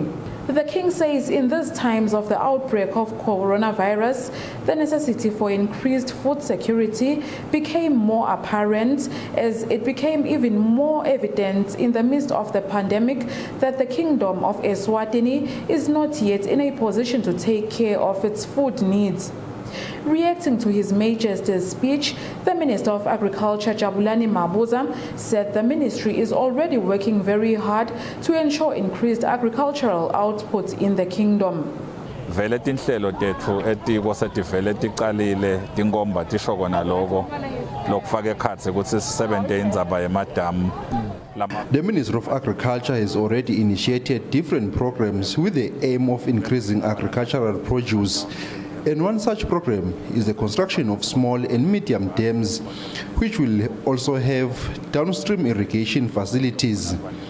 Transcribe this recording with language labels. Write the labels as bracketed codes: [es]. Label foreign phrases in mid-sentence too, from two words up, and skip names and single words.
[en] The King says in these times of the outbreak of coronavirus, the necessity for increased food security became more apparent as it became even more evident in the midst of the pandemic that the Kingdom of Eswatini is not yet in a position to take care of its food needs. Reacting to His Majesty's speech, the Minister of Agriculture Jabulani Mabuza said the ministry is already working very hard to ensure increased agricultural output in the kingdom. [ss] Vele tinhlelo tethu etikwasevele tiqalile tinkomba tisho kona lokho lokufaka ekhatsi ukuthi sisebenze indzaba yemadamu. [en] The Ministry of Agriculture has already initiated different programs with the aim of increasing agricultural produce. And one such program is the construction of small and medium dams, which will also have downstream irrigation facilities.